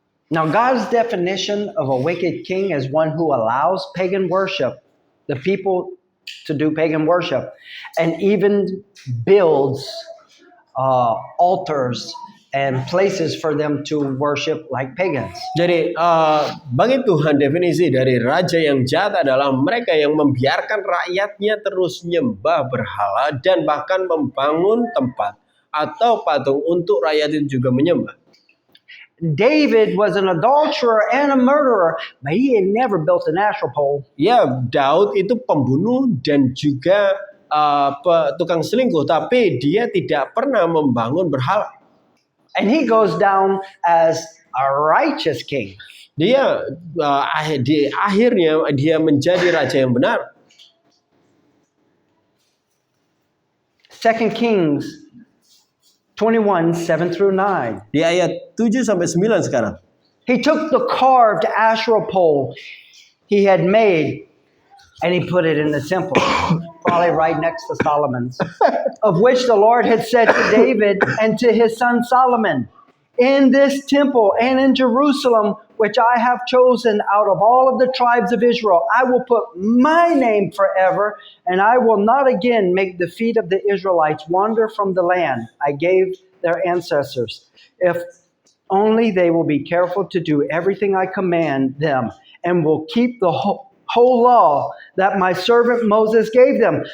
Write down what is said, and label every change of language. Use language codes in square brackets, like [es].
[en] Now, God's definition of a wicked king is one who allows pagan worship, the people to do pagan worship, and even builds altars and places for them to worship like pagans. [id] Jadi bagi Tuhan definisi dari raja yang jahat adalah mereka yang membiarkan rakyatnya terus nyembah berhala dan bahkan membangun tempat atau patung untuk rakyat itu juga menyembah. [en] David was an adulterer and a murderer, but he had never built an Asherah pole. [id] Ya, Daud itu pembunuh dan juga tukang selingkuh, tapi dia tidak pernah membangun berhala. [en] And he goes down as a righteous king. [id] Dia akhirnya dia menjadi raja yang benar. [en] 2 Kings 21, 7 through 9. [id] Di ayat 7 sampai 9 sekarang. [en] He took the carved Asherah pole he had made and he put it in the temple, probably right next to Solomon's, of which the Lord had said to David and to his son Solomon, in this temple and in Jerusalem, which I have chosen out of all of the tribes of Israel, I will put my name forever, and I will not again make the feet of the Israelites wander from the land I gave their ancestors, if only they will be careful to do everything I command them, and will keep the whole law that my servant Moses gave them.